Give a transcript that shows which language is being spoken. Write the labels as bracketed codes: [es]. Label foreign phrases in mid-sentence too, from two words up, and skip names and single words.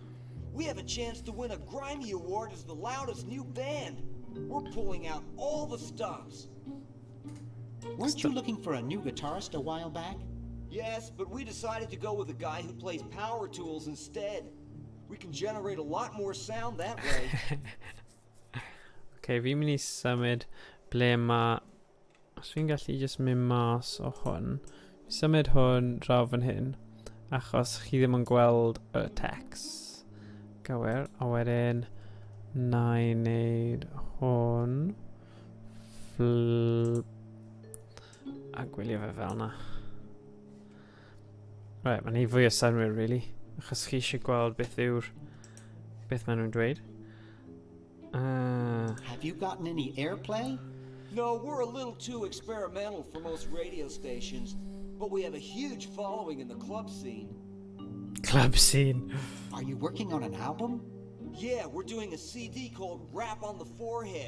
[en] We have a chance to win a Grimy Award as the loudest new band. We're pulling out all the stops. Weren't you looking for a new guitarist a while back? Yes, but we decided to go with a guy who plays power tools instead. We can generate a lot more sound that way. [cy] Okay, fi'n mynd I symud ble ma... Os fi'n gallu just mynd mas o hwn. Fi'n symud hwn draw fan hyn. Achos chi ddim yn gweld y text. Gywir. A wedyn na I wneud hwn. A gwylio fe fel na. Right, mae'n ei fwy o synwyr, really. Achos chi eisiau gweld beth maen nhw'n dweud. [en] Have you gotten any airplay? No, we're a little too experimental for most radio stations. But we have a huge following in the club scene. Club scene. Are you working on an album? Yeah, we're doing a CD called Rap on the Forehead.